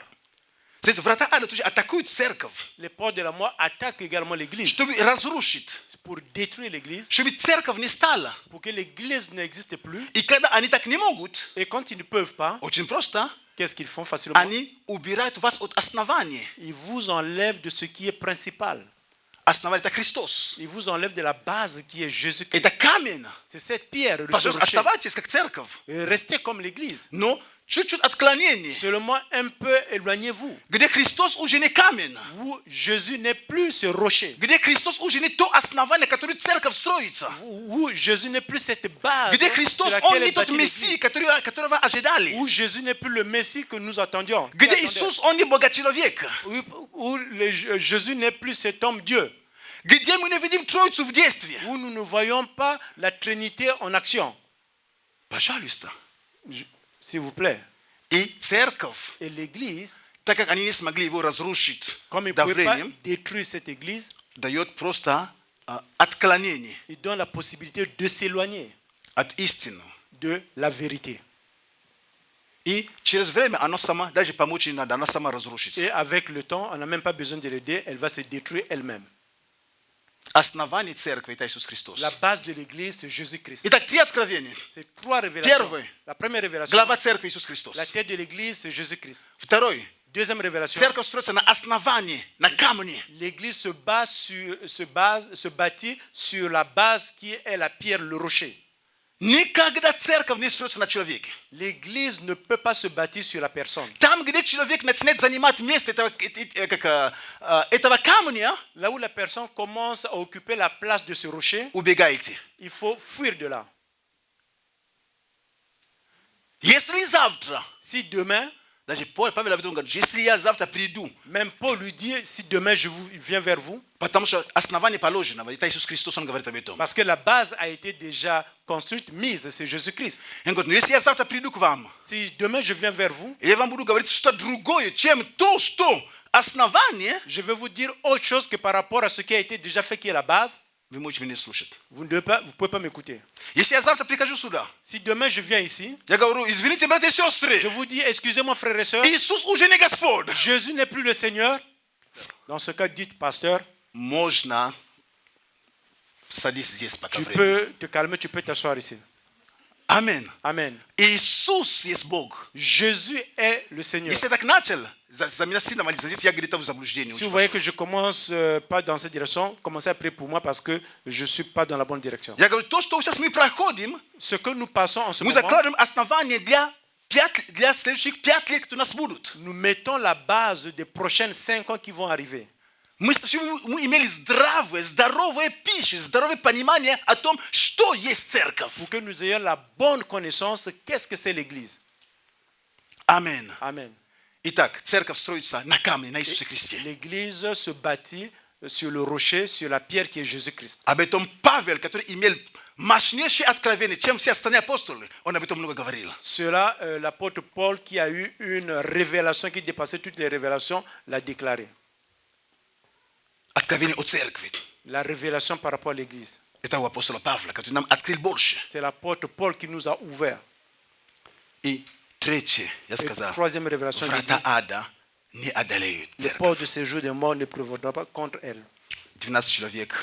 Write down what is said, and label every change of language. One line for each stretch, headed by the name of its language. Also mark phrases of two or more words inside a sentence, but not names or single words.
Russian: Значит, врата ада тоже атакуют церковь,
French: Les portes de la mort attaquent également l'église
Russian: чтобы разрушить,
French: pour détruire l'église,
Russian: чтобы церковь не стала.
French: pour que l'église n'existe plus.
Russian: И когда они так не могут,
French: Et quand ils ne peuvent pas,
Russian: очень просто,
French: qu'est-ce qu'ils font facilement?
Russian: они убирают вас от основания.
French: Ils vous enlèvent de ce qui est principal.
Russian: Основание это Христос.
French: Ils vous enlèvent de la base qui est Jésus-Christ.
Russian: Это камень.
French: C'est cette pierre, le
Russian: Пожалуйста,
French: rocher.
Russian: оставайтесь как церковь.
French: Et restez comme l'église.
Russian: Но чуть-чуть отклонение,
French: Seulement un peu éloignez-vous.
Russian: где Христос уже не камень,
French: Où Jésus n'est plus ce rocher.
Russian: где Христос уже не то основание, которое церковь строится,
French: Où Jésus n'est plus cette base
Russian: где
French: sur
Russian: Христос, он
French: laquelle
Russian: не
French: est
Russian: тот
French: bâtie
Russian: Мессия,
French: l'église.
Russian: которого ожидали,
French: Où Jésus n'est plus le Messie que nous attendions.
Russian: где Иисус, он не Бога-человек,
French: Où Jésus n'est plus cet homme Dieu.
Russian: где мы не видим Троицу в действии.
French: Où nous ne voyons pas la Trinité en action.
Russian: Пожалуйста.
French: S'il vous plaît.
Russian: И церковь,
French: Et l'église,
Russian: так как они не смогли его разрушить
French: comme il ne pouvait pas
Russian: давлением,
French: détruire cette église,
Russian: дает просто отклонение
French: il donne la possibilité de s'éloigner
Russian: от истины.
French: de la vérité.
Russian: И через время оно само, даже помочь не надо, она сама разрушится.
French: Et avec le temps, on n'a même pas besoin de l'aider, elle va se détruire elle-même.
Russian: Основание церкви – это Иисус Христос.
French: La base de l'église, c'est Jésus-Christ.
Russian: Итак, 3 откровения.
French: C'est trois révélations.
Russian: Первое.
French: La première révélation,
Russian: Глава церкви Иисус Христос.
French: la tête de l'église, c'est Jésus-Christ.
Russian: Второй.
French: Deuxième révélation,
Russian: Церковь строится на основании, на камне.
French: l'église se bâtit sur la base qui est la pierre, le rocher.
Russian: Никогда церковь не строится на человеке.
French: L'église ne peut pas se bâtir sur la personne.
Russian: Там, где человек начинает занимать место этого камня,
French: Là où la personne commence à occuper la place de ce rocher,
Russian: убегайте.
French: il faut fuir de là.
Russian: Если завтра,
French: Si demain,
Russian: даже Павел об этом говорит, если я завтра приду,
French: même Paul lui dit, si demain je viens vers vous,
Russian: потому что основание положено, это Иисус Христос, он говорит об этом.
French: parce que la base a été déjà construite, mise, c'est Jésus-Christ.
Russian: Он говорит, ну если я завтра приду к вам,
French: Si demain je viens vers vous,
Russian: я вам буду говорить что другое, чем то, что основание,
French: je vais vous dire autre chose que par rapport à ce qui a été déjà fait, qui est la base,
Russian: вы можете меня слушать.
French: vous ne pouvez pas m'écouter.
Russian: Если я завтра прихожу сюда,
French: Si demain je viens ici,
Russian: я говорю, извините, братья и сестры,
French: je vous dis, excusez-moi frères et sœurs,
Russian: Иисус уже не Господь.
French: Jésus n'est plus le Seigneur. Dans ce cas, dites, pasteur,
Russian: Можно садись здесь пока
French: tu
Russian: время.
French: peux te calmer, tu peux t'asseoir ici.
Russian: Amen.
French: Amen.
Russian: Иисус есть Бог.
French: Jésus est le Seigneur.
Russian: Если я так начал, за меня сильно молиться, здесь я где-то в заблуждении.
French: Si vous voyez que je commence pas dans cette direction, commencez à prier pour moi parce que je ne suis pas dans la bonne direction.
Russian: Я говорю, то, что сейчас мы проходим,
French: Ce que nous passons en ce
Russian: мы
French: moment,
Russian: закладываем основание для следующих 5 лет, которые у нас будут.
French: nous mettons la base des prochaines 5 ans qui vont arriver.
Russian: Мы имели здоровое пищу, здоровое понимание о том, что есть церковь.
French: Pour que nous ayons la bonne connaissance, qu'est-ce que c'est l'Église.
Russian: Amen.
French: Amen.
Russian: Итак, церковь строится на камне, на Иисусе Христе.
French: L'Église se bâtit sur le rocher, sur la pierre qui est Jésus-Christ.
Russian: Об этом Павел, который имел мощнейшее откровение, чем все остальные апостолы, он об этом много говорил.
French: Cela, l'apôtre Paul, qui a eu une révélation qui dépassait toutes les révélations, l'a déclaré.
Russian: Откровение о церкви.
French: La révélation par rapport à l'Église.
Russian: Это у апостола Павла, который нам открыл больше.
French: C'est l'apôtre Paul qui nous a ouvert.
Russian: И третье, я
French: Et
Russian: сказал,
French: troisième révélation, il dit,
Russian: врата ада не одолеют
French: le
Russian: церковь.
French: port de séjour des morts ne prévaudra pas contre elle.
Russian: 12 человек.